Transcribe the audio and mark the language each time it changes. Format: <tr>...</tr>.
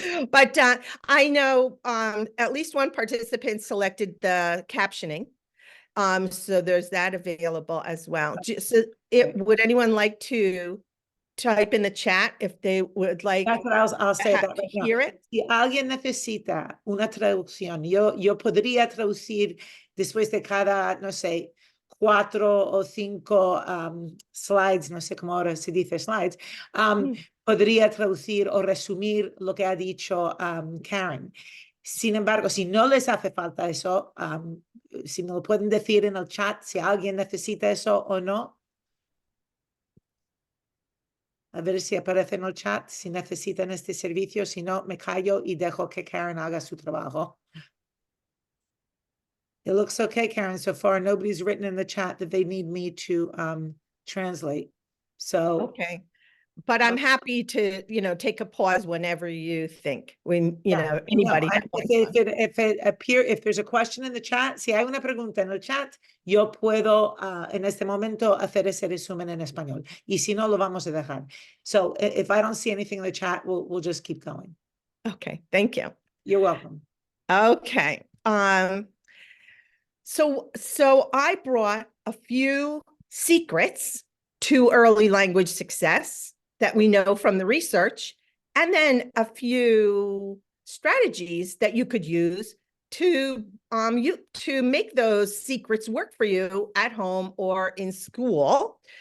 <en>But I know at least one participant selected the captioning. So there's that available as well. Would anyone like to type in the chat if they would like? That's what I'll say that right now. Hear it?</en> <es>Si alguien necesita una traducción, yo podría traducir después de cada, no sé, 4 o 5 slides, no sé cómo ahora se dice slides, podría traducir o resumir lo que ha dicho Karen. Sin embargo, si no les hace falta eso, si me lo pueden decir en el chat, si alguien necesita eso o no. A ver si aparece en el chat, si necesitan este servicio, si no, me callo y dejo que Karen haga su trabajo.</es> <en>It looks okay, Karen, so far. Nobody's written in the chat that they need me to translate. So Okay. But I'm happy to, take a pause whenever you think, when, anybody has if there's a question in the chat,</en> <es>si hay una pregunta en el chat, yo puedo en este momento hacer ese resumen en español. Y si no, lo vamos a dejar.</es> <en>So if I don't see anything in the chat, we'll just keep going. Okay, thank you. You're welcome. Okay. So I brought a few secrets to early language success that we know from the research, and then a few strategies that you could use to make those secrets work for you at home or in school.</en>